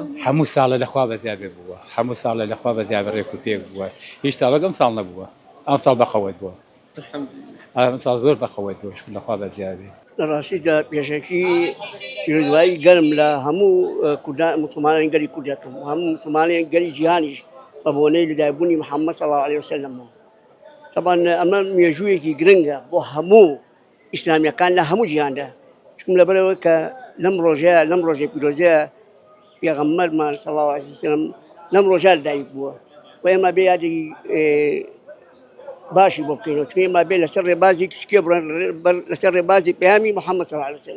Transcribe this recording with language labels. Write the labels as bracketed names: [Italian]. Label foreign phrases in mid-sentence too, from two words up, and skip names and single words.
[Central Kurdish] هەموو ساڵە لەخوا بەزیاد بووە هەموو ساڵە لەخوا بەزیاد ڕێک و تێک بووە هیچ ساڵێک ئەم ساڵ نەبووە ئەم ساڵ بەخەوەت بووە ئەم ساڵ زۆر بەخەوەت بووە لەخوا بەزیادێ لە ڕاستیدا پێشەکی پیرۆزبایی گەرم لە هەموو مسلمانانی گەری کوردەکەم هەموو مسلمانانی گەری جیهانیش بە بۆنەی لەدایکبوونی محەممەد [Arabic] صلی الله عليه وسلم [Central Kurdish] طبعا ئەمە مێژوویەکی گرنگە بۆ هەموو ئیسلامیەکان لە هەموو جیهاندا چکم لەبەرەوە کە لەم ڕۆژەیە پیرۆزەیە پێغەمبەرمان صلی الله عليه وسلم لەم ڕۆژە لەدایک بووە و ئێمە بێ یادێکی باشی بۆ بکەینەوە چکە ئێمە بێ لەسەر ڕێبازی شکێ بڕێن لەسەر ڕێبازی پەیامی محەممەد [Arabic] صلی الله عليه وسلم